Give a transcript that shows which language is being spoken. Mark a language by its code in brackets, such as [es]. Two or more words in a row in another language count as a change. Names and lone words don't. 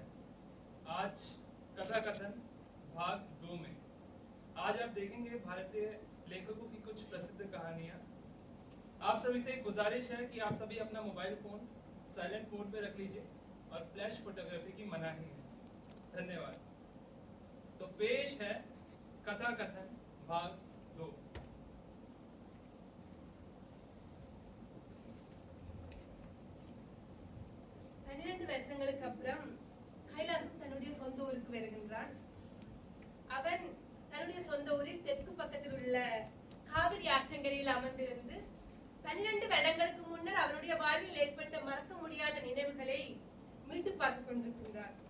[hi] आज कथा कथन भाग 2 में आज आप देखेंगे भारतीय लेखकों की कुछ प्रसिद्ध कहानियाँ। आप सभी से एक गुजारिश है कि आप सभी अपना [en] mobile phone silent mode [hi] पे रख लीजिए और [en] flash photography [hi] की मनाही है। धन्यवाद। तो पेश है कथा कथन भाग 2। [ta] வருஷங்களுக்கு அப்புறம் கைலாசம் தன்னுடைய சொந்த ஊருக்கு வருகின்றான். அவன் தன்னுடைய சொந்த ஊரில் தெற்கு பக்கத்தில் உள்ள காவிரி ஆற்றங்கரையில் அமர்ந்திருந்து 12 வருடங்களுக்கு முன்னர் அவனுடைய வாழ்வில் ஏற்பட்ட மறக்க முடியாத நினைவுகளை மீட்டு பார்த்துக் கொண்டிருக்கின்றான்.